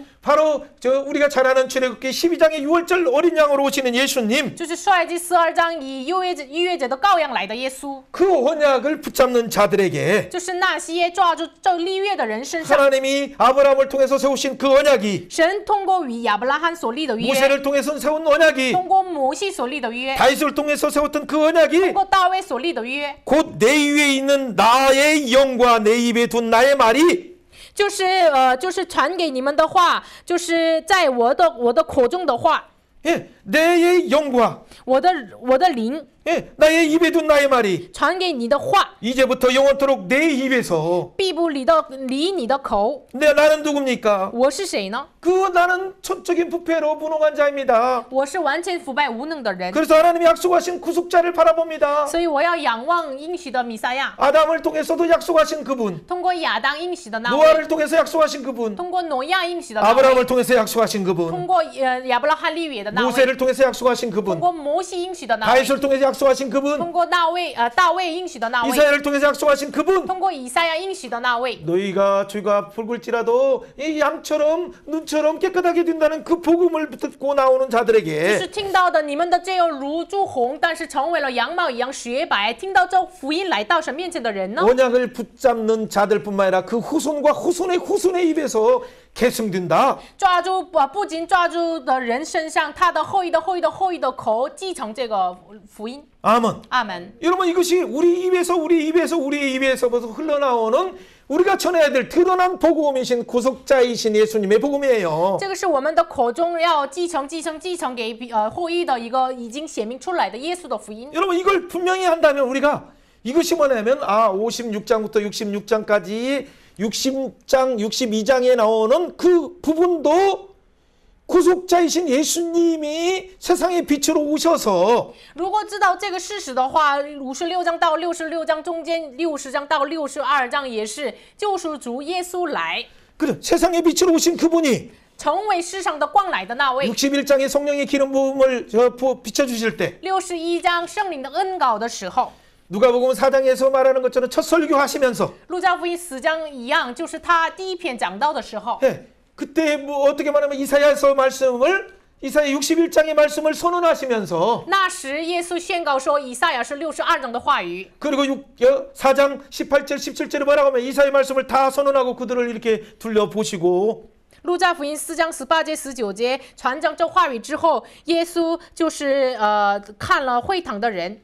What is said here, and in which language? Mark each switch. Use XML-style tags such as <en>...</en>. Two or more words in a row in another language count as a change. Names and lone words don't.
<ko>바로 우리가 잘 아는 출애굽기 12장의 6월절 어린 양으로 오시는 예수님</ko> <zh>就是率记12章以逾越节的羔羊来的耶稣，</zh> <ko>그 언약을 붙잡는 자들에게</ko> <zh>就是那些抓住这立约的人身上，</zh> <ko>하나님이 아브라함을 통해서 세우신 그 언약이</ko> <zh>神通过与亚伯拉罕所立的约，</zh> <ko>모세를 통해서 세운 언약이</ko> <zh>通过摩西所立的约，</zh> <ko>다윗을 통해서 세웠던 그</ko> <zh>通</zh> <ko>언약이</ko> <zh>过大卫所立的约，</zh> <ko>곧 내 위에 있는 나의 영과 내 입에 둔 나의 말이</ko> <zh>就是传给你们的话，就是在我的口中的话，</zh> <ko>예, 내의 영과</ko> <zh>我的灵</zh> <ko>예, 나의 입에 둔 나의 말이</ko> <zh>传给你的话，</zh> <ko>이제부터 영원토록 내 입에서</ko> <zh>必不离你的口。</zh> <ko>나는 누굽니까?</ko> <zh>我是谁呢？</zh> <ko>그 나는 천적인 부패로 무능한 자입니다.</ko> <zh>我是完全腐败无能的人，</zh> <ko>그래서 하나님이 약속하신 구속자를 바라봅니다.</ko> <zh>所以我要仰望应许的弥赛亚，</zh> <ko>아담을 통해서도 약속하신 그분,</ko> <zh>通过亚当应许的那位，</zh> <ko>노아를 통해서 약속하신 그분,</ko> <zh>通过挪亚应许的那位，</zh> <ko>아브라함을 통해서 약속하신</ko> <zh>通</zh> <ko>그분,</ko> <zh>过亚伯拉罕立约的那位，</zh> <ko>모세를 통해서 약속하신</ko> <zh>通</zh> <ko>그분,</ko> <zh>过摩西应许的那位，</zh> <ko>다윗을 통해서 약속하신</ko> <zh>通</zh> <ko>그분,</ko> <zh>过大卫应许的那位，</zh> <ko>이사야를 통해서 약속하신 그분.</ko> <zh>通过以赛亚应许的那位。</zh> <ko>너희가 죄가 붉을지라도 이 양처럼 눈처럼 깨끗하게 된다는 그 복음을 듣고 나오는</ko> <zh>就</zh> <ko>자들에게</ko> <zh>是听到的，你们的罪恶如朱红，但是成为了羊毛一样雪白。听到这福音来到神面前的人呢，</zh> <ko>언약을 붙잡는 자들뿐만 아니라 그 후손과 후손의 입에서 계승된다.</ko> <zh>抓住不仅抓住的人身上，他的后裔的后裔的后裔的口继承这个福音。</zh> <ko>아멘.</ko> <zh>阿门。</zh> <ko>여러분 이것이 우리의 입에서부터 흘러나오는 우리가 전해야 될 드러난 복음이신 구속자이신 예수님의 복음이에요.</ko> <zh>这个是我们的口中要继承给后裔的一个已经显明出来的耶稣的福音。</zh> <ko>여러분 이걸 분명히 한다면 우리가 이것이 뭐냐면 56장부터 66장까지 60장, 62장에 나오는 그 부분도 구속자이신 예수님이 세상의 빛으로 오셔서</ko> <zh>如果知道这个事实的话，56章到66章中间，60章到62章也是救赎主耶稣来，</zh> <ko>그래 세상의 빛으로 오신 그분이</ko> <zh>成为世上的光来的那位。</zh> <ko>61장에 성령의 기름 부음을 비춰주실 때</ko> <zh>61 章圣灵的恩膏的时候，</zh> <ko>누가복음 4장에서 말하는 것처럼 첫 설교하시면서</ko> <zh>路加福音4章一样，就是他第一篇讲道的时候，</zh> <ko>예, 그때 뭐 어떻게 말하면 이사야서 말씀을 이사야 61장의 말씀을 선언하시면서</ko> <zh>那时耶稣宣告说，以赛亚是62章的话语。</zh> <ko>그리고 4장 18절 17절에 뭐라고 하면 이사야 말씀을 다 선언하고 그들을 이렇게 둘러보시고</ko> <zh>路加福音4章18节19节传讲这话语之后，耶稣就是看了会堂的人，</zh>